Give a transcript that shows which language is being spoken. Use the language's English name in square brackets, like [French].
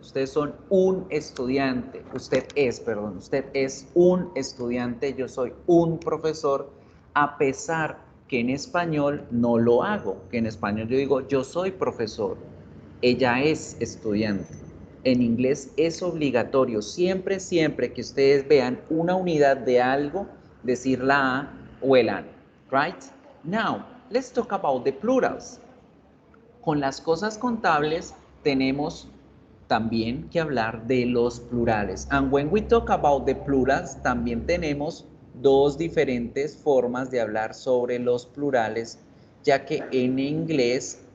[Spanish] Ustedes son un estudiante, usted es un estudiante, yo soy un profesor, a pesar que en español no lo hago, que en español yo digo, yo soy profesor, ella es estudiante. En inglés es obligatorio, siempre que ustedes vean una unidad de algo, decir la A o el AN, right? [English] Now, let's talk about the plurals. [Spanish] Con las cosas contables tenemos también que hablar de los plurales. [English] And when we talk about the plurals, [Spanish] también tenemos dos diferentes formas de hablar sobre los plurales, ya que en inglés